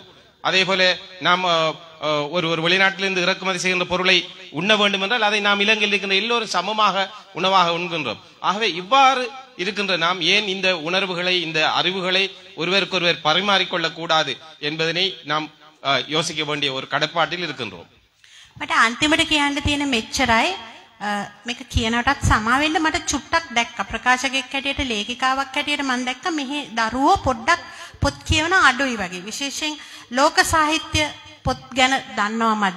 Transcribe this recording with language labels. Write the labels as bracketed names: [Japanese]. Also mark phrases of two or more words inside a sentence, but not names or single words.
[Tamil] அதே போல நாம் ஒரு வெளிநாட்டிலிருந்து இறக்குமதி செய்கின்ற பொருளை உண்ண வேண்டும் என்றால் அதை நாம் இலங்கையில் இருக்கின்ற எல்லோரும் சமமாக உணவாக உண்கின்றோம். ஆகவே இவ்வாறு இருக்கின்ற நாம் ஏன் இந்த உணர்வுகளை, இந்த அறிவுகளை ஒருவருக்கொருவர் பரிமாறிக்கொள்ளக் கூடாது என்பதனை நாம் யோசிக்க வேண்டிய ஒரு கடப்பாட்டில் இருக்கின்றோம். [Sinhala] මට අන්තිමට කියන්න තියෙන මෙච්චරයි. මේක කියනකොටත් සමා වෙන්න මට චුට්ටක් දැක්ක ප්‍රකාශකෙක් හැටියට, ලේඛිකාවක් හැටියට මම දැක්ක මෙහි දරුවෝ පොඩ්ඩක් පොත් කියවන අඩුයි වගේ. විශේෂයෙන් ලෝක සාහිත්‍ය පොත් ගැන දන්නවා මදි.